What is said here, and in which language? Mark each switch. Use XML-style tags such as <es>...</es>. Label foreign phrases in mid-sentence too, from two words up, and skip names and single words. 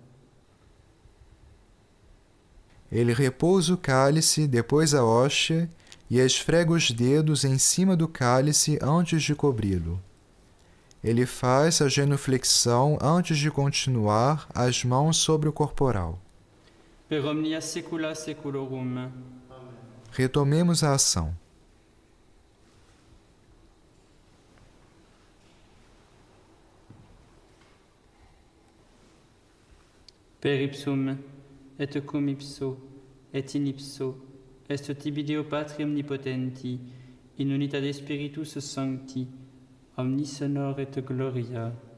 <pt>Ele repousa o cálice, depois a hóstia, e esfrega os dedos em cima do cálice antes de cobri-lo. Ele faz a genuflexão antes de continuar, as mãos sobre o corporal.</pt> <la>Per omnia saecula saeculorum.</la> <pt>Retomemos a ação.</pt> <la>Per ipsum, et cum ipso, et in ipso, est tibi Deo Patri omnipotenti, in unitate Spiritus Sancti, omnis honor et gloria.</la>